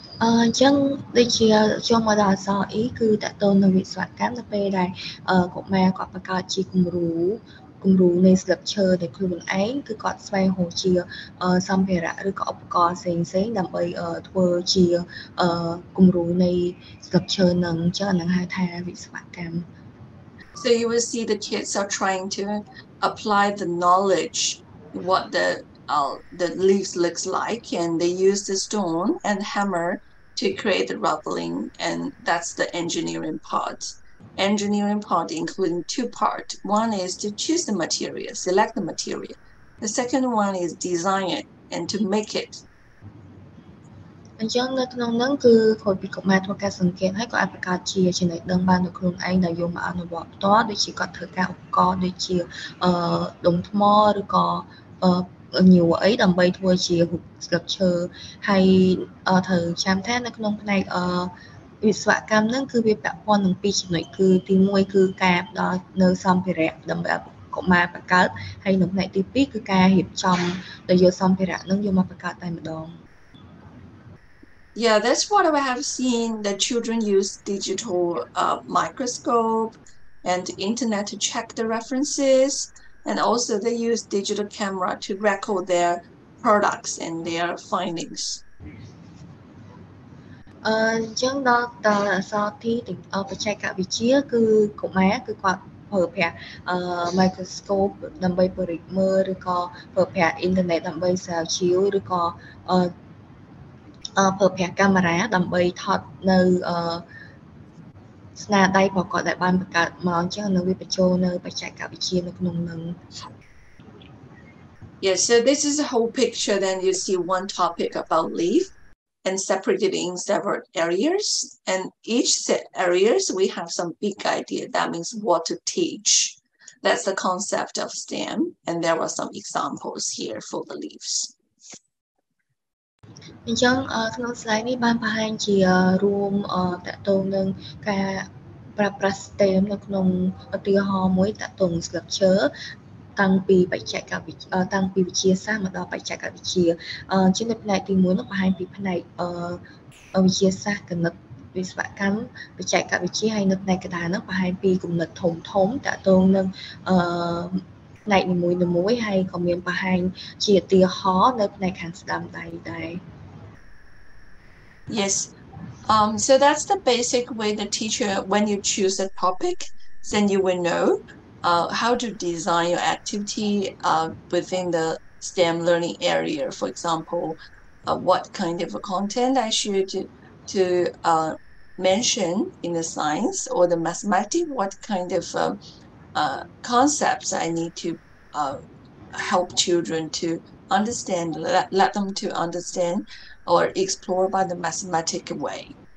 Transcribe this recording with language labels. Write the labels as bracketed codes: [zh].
[km] អញ្ចឹងដូចជាចូលមកដល់អក្សរ E គឺតកតងនឹងវិស្វកម្មទៅពេលដែលកុមារគាត់បង្កើតជាគំរូនៃស្លឹកឈើដែលខ្លួនឯងគឺគាត់ស្វែងរកជាសម្ភារៈឬក៏ឧបករណ៍ផ្សេងៗដើម្បីធ្វើជាគំរូនៃស្លឹកឈើនឹងអញ្ចឹងហ្នឹងហៅថាវិស្វកម្ម [en] So you will see the kids are trying to apply the knowledge what the leaves looks like, and they use the stone and hammer to create the rubbling, and that's the engineering part. Engineering part including two parts. One is to choose the material, select the material. The second one is design it and to make it. [km] អញ្ចឹងនៅក្នុងហ្នឹងគឺគាត់ពីកុមារធ្វើការសង្កេតហើយក៏អាចបង្កើតជាចំណេះដឹងបាននៅខ្លួនឯងដែលយកមកអនុវត្តផ្ទាល់ដូចជាគាត់ធ្វើការឧបករណ៍ដូចជាដុំថ្មឬក៏ញួរអីដើម្បីធ្វើជារូបស្លឹកឈើហើយត្រូវចាំថានៅក្នុងផ្នែកវិស្វកម្មហ្នឹងគឺវាពាក់ព័ន្ធនឹងពីរចំណុចគឺទី1គឺការផ្ដល់នៅសម្ភារៈដើម្បីឲ្យកុមារបង្កើតហើយនៅផ្នែកទី2គឺការរៀបចំដោយយកសម្ភារៈហ្នឹងយកមកបង្កើតតែម្ដង [en] Yeah, that's what I have seen. The children use digital microscope and the internet to check the references, and also they use digital camera to record their products and their findings. [km] អញ្ចឹងដល់អក្សរ T បច្ចេកវិទ្យាគឺកុមារគឺគាត់ប្រើប្រាស់microscope ដើម្បីពរិចមើលឬក៏ប្រើប្រាស់ internet ដើម្បីស្រាវជ្រាវឬក៏ប្រើប្រាស់កាមេរ៉ាដើម្បីថតនៅស្នាដៃរបស់គាត់ដែលបានបង្កើតមកអញ្ចឹងនៅវាបញ្ចូលនៅបច្ចេកវិទ្យានៅក្នុងនឹង [en] Yes, so this is a whole picture. Then you see one topic about leaf and separated in several areas. And each areas we have some big idea. That means what to teach. That's the concept of STEM. And there were some examples here for the leaves. [km] អញ្ចឹងក្នុង slide នេះបានបង្ហាញជារួមតកតងនឹងការប្រើប្រាស់ STEM នៅក្នុងឧទាហរណ៍មួយតកតងស្លឹកឈើតាំងពីបច្ចេកវិទ្យាតាំងពីវិទ្យាសាស្ត្រមកដល់បច្ចេកវិទ្យាជានៅផ្នែកទី1នោះបង្ហាញពីផ្នែក វិទ្យាសាស្ត្រគណិតវិស្វកម្មបច្ចេកវិទ្យាហើយនៅផ្នែកកណ្ដាលនោះបង្ហាញពីគំនិតធំតកតងនឹងផ្នែកនីមួយៗហើយក៏មានបង្ហាញជាឧទាហរណ៍នៅផ្នែកខាងស្ដាំដៃដែរ [en] Yes. So that's the basic way the teacher, when you choose a topic, then you will know how to design your activity within the STEM learning area. For example, what kind of content I should to mention in the science or the mathematics, what kind of concepts I need to help children to understand, let them to understand or explore by the mathematical way.